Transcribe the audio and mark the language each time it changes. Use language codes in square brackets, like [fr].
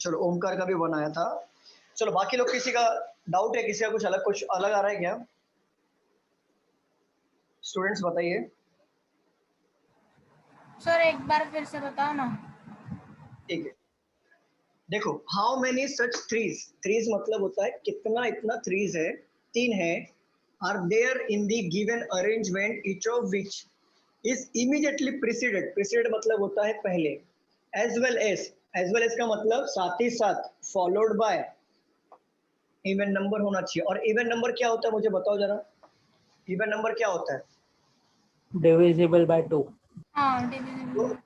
[hi] चलो ओमकार का भी 1 आया था। चलो बाकी लोग किसी का डाउट है, किसी का कुछ अलग आ रहा है क्या? स्टूडेंट्स बताइए। सर एक बार फिर से बताओ ना। ठीक है, देखो [en] how many such trees [hi] मतलब होता है कितना, इतना ट्रीज है, तीन है [en] are there in the given arrangement, each of which is immediately preceded. [hi] Preceded मतलब होता है पहले, [en] as well as [hi] का मतलब साथ ही साथ, [en] followed by [hi] इवन नंबर होना चाहिए। और इवन नंबर क्या होता है मुझे बताओ जरा, इवन नंबर क्या होता है? [en] Divisible by 2. [hi] हाँ तो [en] divisible।